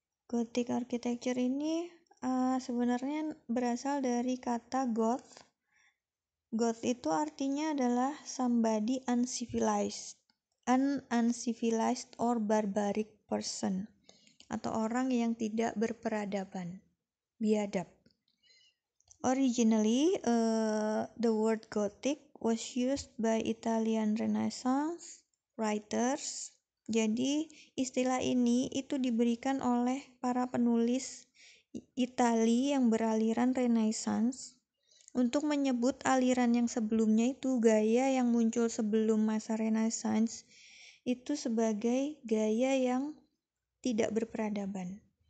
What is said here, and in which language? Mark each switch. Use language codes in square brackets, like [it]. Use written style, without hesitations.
[id] Gothic Architecture ini sebenarnya berasal dari kata Goth. Goth itu artinya adalah [en] somebody uncivilized, an uncivilized or barbaric person, [id] atau orang yang tidak berperadaban, biadab. [en] Originally, the word Gothic was used by Italian Renaissance writers. [id] Jadi istilah ini itu diberikan oleh para penulis Italia yang beraliran Renaissance untuk menyebut aliran yang sebelumnya itu, gaya yang muncul sebelum masa Renaissance itu sebagai gaya yang tidak berperadaban.